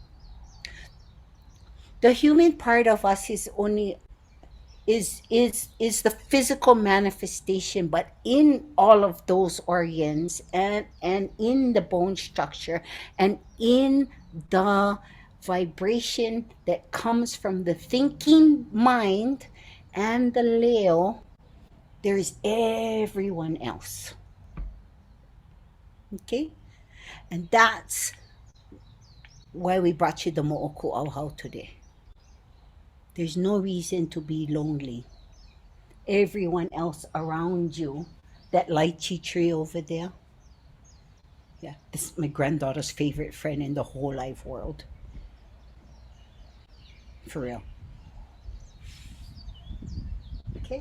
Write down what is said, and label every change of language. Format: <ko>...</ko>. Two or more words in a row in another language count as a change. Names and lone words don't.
<en>The human part of us is only is the physical manifestation, but in all of those organs and in the bone structure and in the vibration that comes from the thinking mind and the Leo, there is everyone else. Okay? And that's why we brought you the moʻokūʻauhau today. There's no reason to be lonely. Everyone else around you, that lychee tree over there, yeah, this is my granddaughter's favorite friend in the whole life world. For real. Okay?</en>